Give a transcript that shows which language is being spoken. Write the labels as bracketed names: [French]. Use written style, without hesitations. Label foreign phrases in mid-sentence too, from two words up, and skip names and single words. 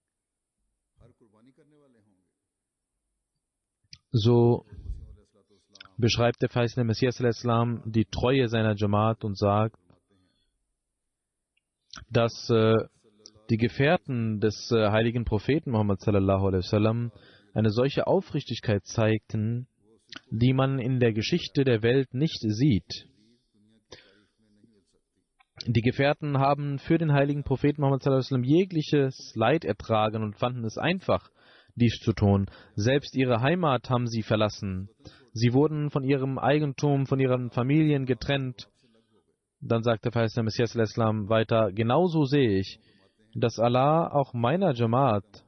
[German] So beschreibt der verheißene Messias al-Islam die Treue seiner Jamaat und sagt, dass die Gefährten des heiligen Propheten Muhammad [Arabic] صلى الله عليه وسلم [German] eine solche Aufrichtigkeit zeigten, die man in der Geschichte der Welt nicht sieht. Die Gefährten haben für den heiligen Propheten Muhammad [Arabic] صلى الله عليه وسلم [German] jegliches Leid ertragen und fanden es einfach, dies zu tun. Selbst ihre Heimat haben sie verlassen. Sie wurden von ihrem Eigentum, von ihren Familien getrennt. Dann sagt der verheißene Messias al-Islam weiter, genauso sehe ich, dass Allah auch meiner Jamaat